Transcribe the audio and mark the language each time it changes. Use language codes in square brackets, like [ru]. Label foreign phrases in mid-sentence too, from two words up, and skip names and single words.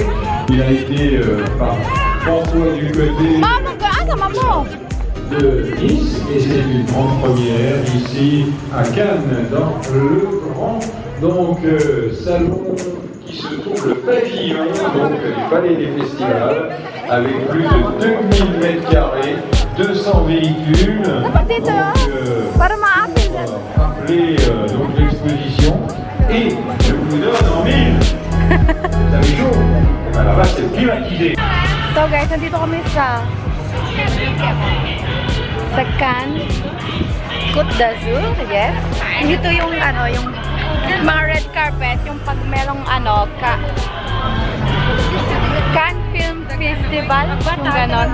[fr] Il a été par François du côté de Nice et c'est une grande première ici à Cannes dans le grand salon qui se trouve le pavillon du Palais des Festivals avec plus de 2000 mètres carrés, 200 véhicules. Rappeler l'exposition et je vous donne en mille. Vous avez chaud? Et bien là-bas c'est climatisé. [en] So guys, [tl] nandito kami sa Cannes Côte d'Azur, yes. Dito yung yung mga [en] red carpet, [tl] yung pag merong Cannes Film Festival, yung ganon.